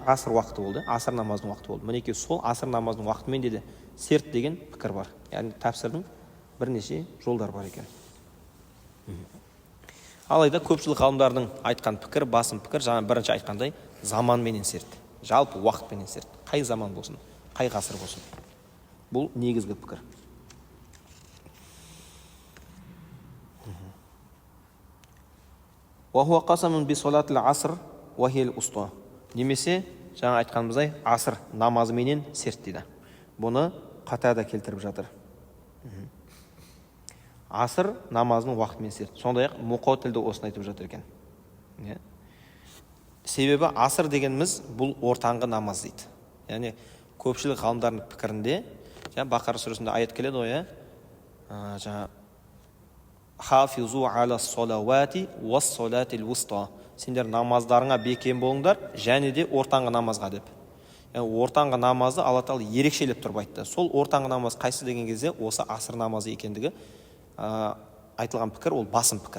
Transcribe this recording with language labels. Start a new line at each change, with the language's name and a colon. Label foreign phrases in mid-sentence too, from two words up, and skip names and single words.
Kazakh: Аср уақыты болды, аср намазының уақыты болды. Мінекей сол аср намазының уақытымен де серт деген пікір бар. Яғни тәпсірдің бірнеше жолдар бар екен. Алайда көпшілік ғалымдардың айтқан пікір, басым пікір, жаңа бірінші айтқандай, заманменен серт. Жалпы уақытпенен серт. Қай заман болсын, қай ғасыр болсын. Бұл негізгі пікір.
Arabic: وَهُوَ قَسَمٌ بِصَلَاةِ الْعَصْرِ وَهِيَ الْوُسْطَى.
Kazakh: Немесе жаңа айтқанымыздай асыр намазыменен серт дейді. Бұны Қатада келтіріп жатыр. Асыр намазының уақытымен серт. Сондай-ақ Мұқатилде осыны айтып жатыр екен. Себебі асыр дегеніміз бұл ортаңғы намаз дейді. Яғни көпшілік ғалымдардың пікірінде, Бақара сүресінде аят келеді ғой, жаңа
Arabic: حافظوا على الصلوات والصلاة الوسطى.
Kazakh: Сендер намаздарыңа бекем болыңдар, және де ортаңғы намазға деп. Ортаңғы намазды Алла Тағала ерекшелеп тұрып айтты. Сол ортаңғы намаз қайсы деген кезде осы асыр намазы екендігі айтылған пікір, ол басым пікір.